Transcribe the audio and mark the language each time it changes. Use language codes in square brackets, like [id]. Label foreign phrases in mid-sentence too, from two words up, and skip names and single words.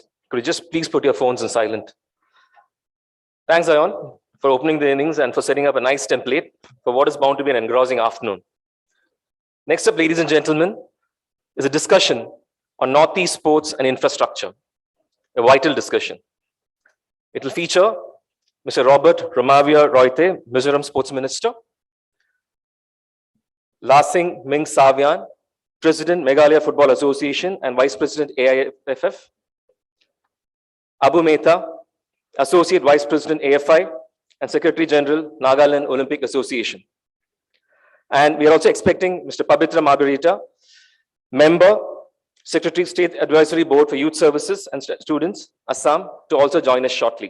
[en] Could you just please put your phones in silent? Thanks, Zion, for opening the innings and for setting up a nice template for what is bound to be an engrossing afternoon. Next up, ladies and gentlemen, is a discussion on North-East sports and infrastructure, a vital discussion. It will feature Mr. Robert Ramavia Royte, Mizoram Sports Minister, Lasing Ming Savian, President, Meghalaya Football Association and Vice President, AIFF, Abu Mehta, Associate Vice President, AFI, and Secretary General, Nagaland Olympic Association. And we are also expecting Mr. Pabitra Margarita, Member, Secretary State Advisory Board for Youth Services and Students, Assam, to also join us shortly.